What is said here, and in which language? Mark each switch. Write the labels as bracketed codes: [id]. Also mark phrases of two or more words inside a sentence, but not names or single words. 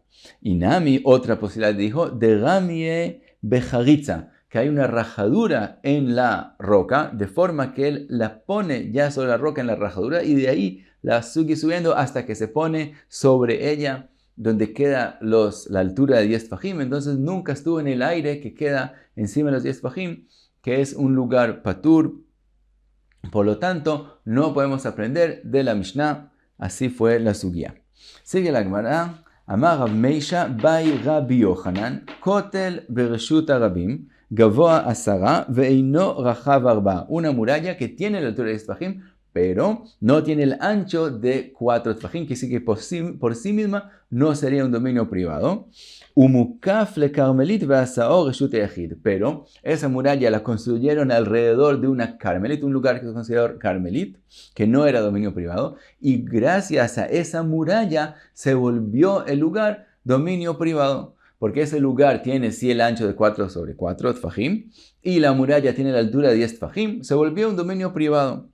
[es] Y Nami, otra posibilidad, dijo, de Gamie Bejaritza, que hay una rajadura en la roca, de forma que él la pone ya sobre la roca en la rajadura y de ahí la sigue subiendo hasta que se pone sobre ella, donde queda la altura de 10 fajim. Entonces nunca estuvo en el aire que queda encima de los 10 fajim, que es un lugar patur. Por lo tanto, no podemos aprender de la Mishnah. Así fue la sugía. Sigue la Gemara. [he] אמר רב מישא בעי רבי יוחנן, כותל ברשות הרבים, גבוה עשרה ואינו רחב ארבעה. [es] Una muralla que tiene la altura de 10 fajim, pero no tiene el ancho de 4 tfajim, que sí que por sí misma no sería un dominio privado. [he] ומוקף לכרמלית ועשאו רשות יחיד, [es] pero esa muralla la construyeron alrededor de una Carmelit, un lugar que es considerado Carmelit, que no era dominio privado, y gracias a esa muralla se volvió el lugar dominio privado, porque ese lugar tiene sí el ancho de 4 sobre 4 tfajim, y la muralla tiene la altura de 10 tfajim, se volvió un dominio privado.